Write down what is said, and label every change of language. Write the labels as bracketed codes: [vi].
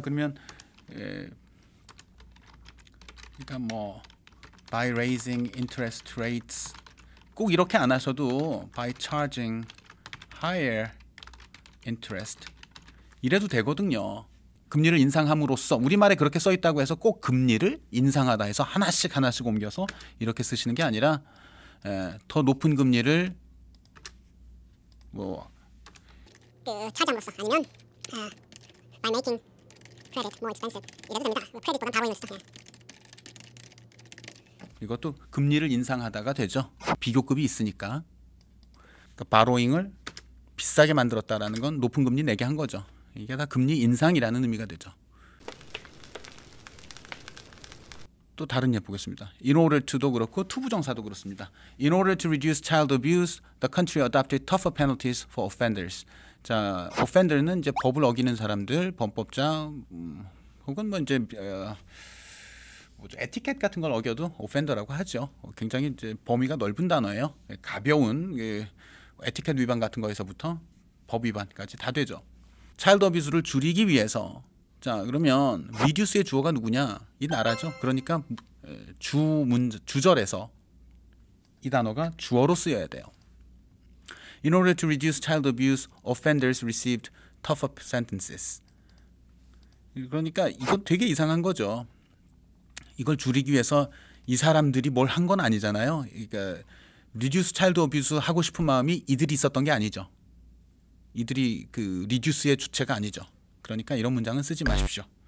[ko] 그러면 그러니까 뭐 [en] by raising interest rates [ko] 꼭 이렇게 안 하셔도 [en] by charging higher interest [ko] 이래도 되거든요. 금리를 인상함으로써 우리말에 그렇게 써 있다고 해서 꼭 금리를 인상하다 해서 하나씩 옮겨서 이렇게 쓰시는 게 아니라 더 높은 금리를 뭐 차지함으로써 아니면 [en] by making credit more expensive [ko] 이래도 됩니다. 크레딧보단 바로 있는 시죠. 이것도 금리를 인상하다가 되죠. 비교급이 있으니까. 그러니까 바로잉을 비싸게 만들었다라는 건 높은 금리 내게 한 거죠. 이게 다 금리 인상이라는 의미가 되죠. 또 다른 예 보겠습니다. In order to도 그렇고 투부정사도 그렇습니다. [en] In order to reduce child abuse, the country adopted tougher penalties for offenders. [ko] 자, offender는 이제 법을 어기는 사람들, 범법자 혹은 뭐 이제 에티켓 같은 걸 어겨도 offender라고 하죠. 굉장히 이제 범위가 넓은 단어예요. 가벼운 에티켓 위반 같은 거에서부터 법 위반까지 다 되죠. 차일드 어뷰스를 줄이기 위해서 자 그러면 reduce의 주어가 누구냐? 이 나라죠. 그러니까 주절에서 이 단어가 주어로 쓰여야 돼요. [en] In order to reduce child abuse, offenders received tougher sentences. [ko] 그러니까 이거 되게 이상한 거죠. 이걸 줄이기 위해서 이 사람들이 뭘 한 건 아니잖아요. 그러니까 [en] reduce child abuse [ko] 하고 싶은 마음이 이들이 있었던 게 아니죠. 이들이 그 reduce의 주체가 아니죠. 그러니까 이런 문장은 쓰지 마십시오.